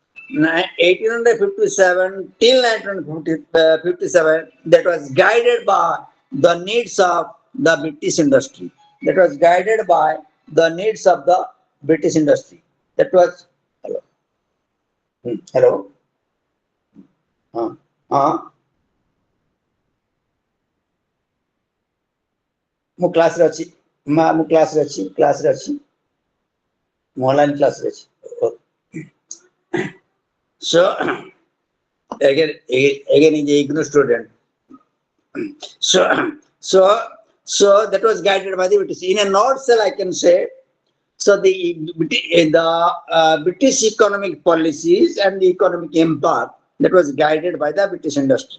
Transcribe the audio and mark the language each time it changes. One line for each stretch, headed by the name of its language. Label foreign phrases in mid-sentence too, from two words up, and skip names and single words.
English: 1857 till 1957, that was guided by the needs of the British industry. That was guided by the needs of the British industry. That was hello. Hello.
Odia: ମୁଁ କ୍ଲାସରେ ଅଛି ମୁଁ କ୍ଲାସରେ ଅଛି ମୁଁ ଅନଲାଇନ୍ କ୍ଲାସରେ ଅଛି
English: so again is a ignorant student so that was guided by the British. In a nutshell, I can say, so the British economic policies and the economic impact that was guided by the British industry.